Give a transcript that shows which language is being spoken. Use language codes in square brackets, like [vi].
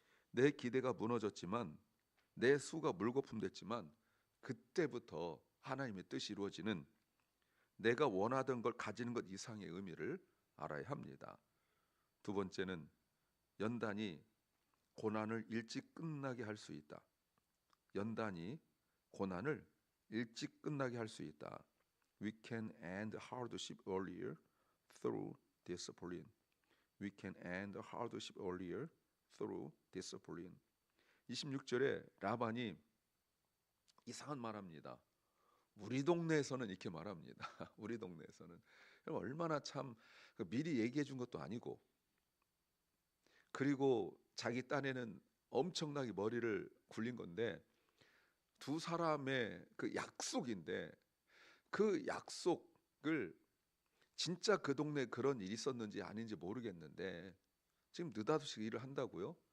[ko] 내 기대가 무너졌지만, 내 수가 물거품 됐지만 그때부터 하나님의 뜻이 이루어지는, 내가 원하던 걸 가지는 것 이상의 의미를 알아야 합니다. 두 번째는 연단이 고난을 일찍 끝나게 할 수 있다. 연단이 고난을 일찍 끝나게 할 수 있다. [en] We can end hardship earlier through discipline. We can end hardship earlier through discipline. [ko] 26절에 라반이 이상한 말합니다. 우리 동네에서는 이렇게 말합니다. 우리 동네에서는 얼마나 참 미리 얘기해 준 것도 아니고, 그리고 자기 딴에는 엄청나게 머리를 굴린 건데, 두 사람의 그 약속인데 그 약속을 진짜 그 동네에 그런 일이 있었는지 아닌지 모르겠는데 지금 느닷없이 일을 한다고요?